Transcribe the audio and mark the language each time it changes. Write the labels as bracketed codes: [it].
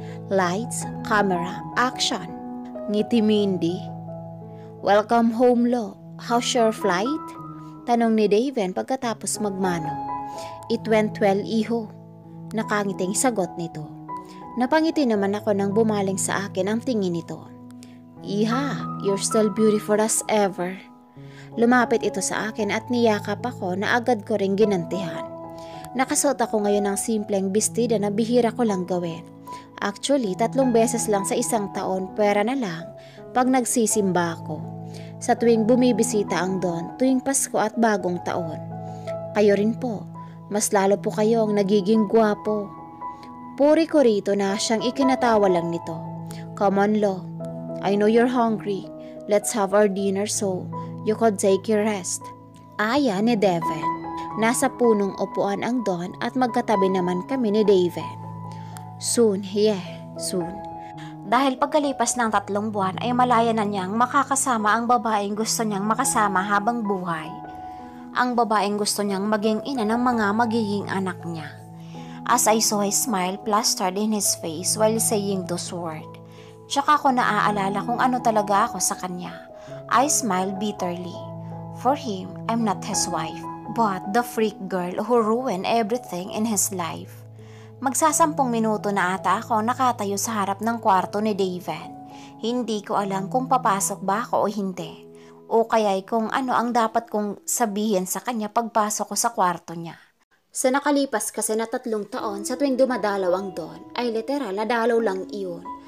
[en] Lights, camera, action. [tl] Ngiti Mindy. [en] Welcome home, Lo. How's your flight? [tl] Tanong ni Daven pagkatapos magmano. [en] It went well, iho. [tl] Nakangiting sagot nito. Napangiti naman ako nang bumaling sa akin ang tingin nito. [en] Iha, you're still beautiful as ever. [tl] Lumapit ito sa akin at niyakap ako na agad ko ring ginantihan. Nakasuot ako ngayon ng simpleng bestida na bihira ko lang gawin. Actually, 3 beses lang sa isang taon, pwera na lang pag nagsisimba ako. Sa tuwing bumibisita ang Don, tuwing Pasko at Bagong Taon. Kayo rin po, mas lalo po kayong nagiging gwapo. Puri ko rito na siyang ikinatawa lang nito. [en] Come on, Lo. I know you're hungry. Let's have our dinner so you could take your rest. [tl] Aya ni Devin. Nasa punong upuan ang Don at magkatabi naman kami ni Devin. [en] Soon, soon. [tl] Dahil pagkalipas ng 3 buwan ay malaya na niyang makakasama ang babaeng gusto niyang makasama habang buhay. Ang babaeng gusto niyang maging ina ng mga magiging anak niya. [en] As I saw his smile plastered in his face while saying those words, [tl] tsaka ko naaalala kung ano talaga ako sa kanya. [en] I smiled bitterly. For him, I'm not his wife, but the freak girl who ruined everything in his life. [tl] Magsasampung minuto na ata ako nakatayo sa harap ng kwarto ni David. Hindi ko alam kung papasok ba ako o hindi. O kaya'y kung ano ang dapat kong sabihin sa kanya pagpasok ko sa kwarto niya. Sa nakalipas kasi na 3 taon sa tuwing dumadalaw ang Don, ay literal na dalaw lang iyon.